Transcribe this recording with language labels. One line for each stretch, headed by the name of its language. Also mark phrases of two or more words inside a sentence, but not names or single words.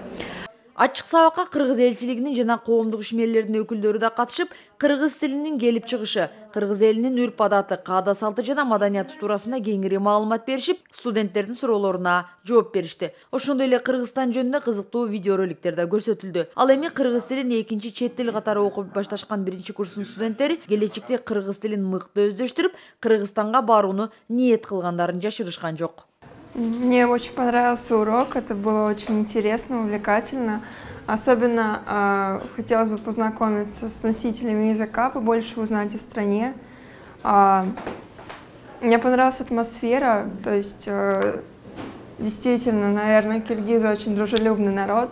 Kyrgyz: Ачык сабакка кыргыз элчилигинин жана коомдук ишмерлердин өкүлдөрү да катышып, кыргыз тилинин келип чыгышы, кыргыз элинин үрп-адаты, каада салты жана маданияты туурасында кеңири маалымат беришип, студенттердин суроолоруна жооп беришти. Ошондой эле Кыргызстан жөнүндө кызыктуу видеороликтер да көрсөтүлдү. Ал эми кыргыз тилин экинчи чет тил катары окуп башташкан биринчи курстун студенттери келечекте кыргыз тилин мыкты өздөштүрүп, Кыргызстанга барууну ниет кылгандарын жашырышкан жок.
Russian: Мне очень понравился урок, это было очень интересно, увлекательно. Особенно хотелось бы познакомиться с носителями языка, побольше узнать о стране. Мне понравилась атмосфера, то есть действительно, наверное, киргизы очень дружелюбный народ.